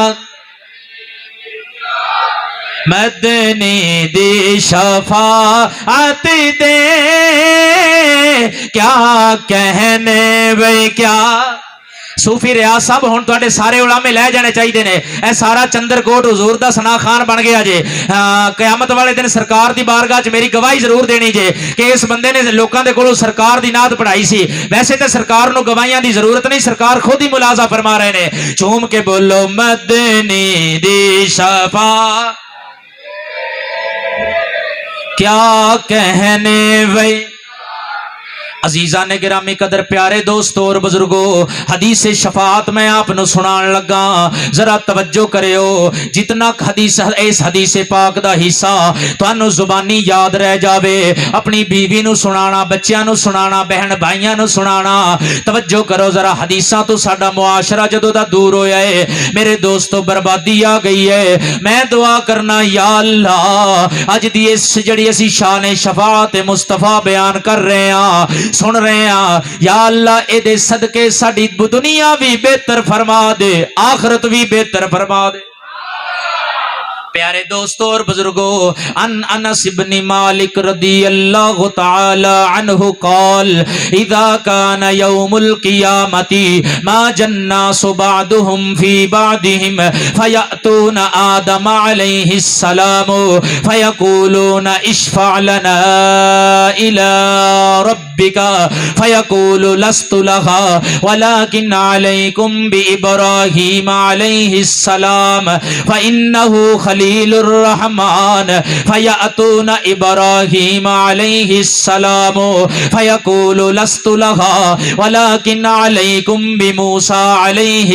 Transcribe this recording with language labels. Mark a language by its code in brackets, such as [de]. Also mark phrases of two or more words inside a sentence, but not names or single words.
[pa] مدنی دی شفاعت دے کیا کہنے وے کیا صوفی ریاض صاحب ہون تو سارے علماء لے جانے چاہیے نے اے سارا چندر کوٹ حضور دا ثنا خان بن گیا جے قیامت والے دن سرکار دی بارگاہ چ میری گواہی ضرور دینی جے کہ اس بندے نے لوکاں دے کولوں سرکار دی نعت پڑھائی سی ویسے تے سرکار نو گواہیاں دی ضرورت نہیں سرکار خود ہی ملاحظہ فرما رہے نے چوم کے بولو مدنی دی شفاعت کیا کہنے وے عزیزان گرامی قدر پیارے دوستو اور بزرگو حدیث شفاعت میں آپ نو سنان لگا ذرا توجہ کریو جتنا حدیث اس حدیث پاک دا حصہ تانوں زبانی یاد رہ جاوے اپنی بیوی نو سنانا بچیاں نو سنانا بہن بھائیاں نو سنانا توجہ کرو ذرا حدیثاں تو ساڈا معاشرہ جدو دا دور ہویا ہے میرے دوستو بربادی آ گئی ہے میں دعا کرنا یا اللہ اج دی اس جڑی اسی شان شفاعت مصطفیٰ [ur] بیان کر رہے ہیں سن رہے ہیں [pa] یا اللہ اے دے صدقے ساڈی دنیا بھی بہتر فرما دے آخرت بھی بہتر فرما دے پیارے دوستو اور بزرگوں [ar] ان انس بن مالک رضی اللہ تعالی عنہ قال اذا كان يوم القيامة ما جناس بعضهم في بعضهم فيأتون آدم عليه السلام فيقولون اشفع لنا إلى ربك فيقول لست لها ولكن عليكم بإبراهيم عليه السلام فإنه خليل الرحمن فيأتون إبراهيم عليه السلام فيقول لست لها ولكن عليكم بموسى عليه